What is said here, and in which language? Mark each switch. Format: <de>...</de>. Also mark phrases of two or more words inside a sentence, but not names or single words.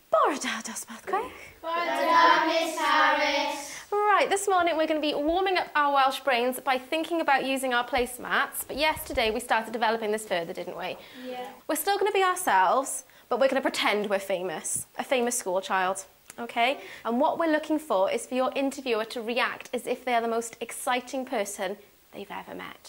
<cy>Bore da, dosbarth gwych. Bore da, Miss Harris.</cy> <en>Right, this morning we're going to be warming up our Welsh brains by thinking about using our placemats. But yesterday we started developing this further, didn't we? Yeah. We're still going to be ourselves, but we're going to pretend we're famous. A famous school child. Okay? And what we're looking for is for your interviewer to react as if they are the most exciting person they've ever met.</en>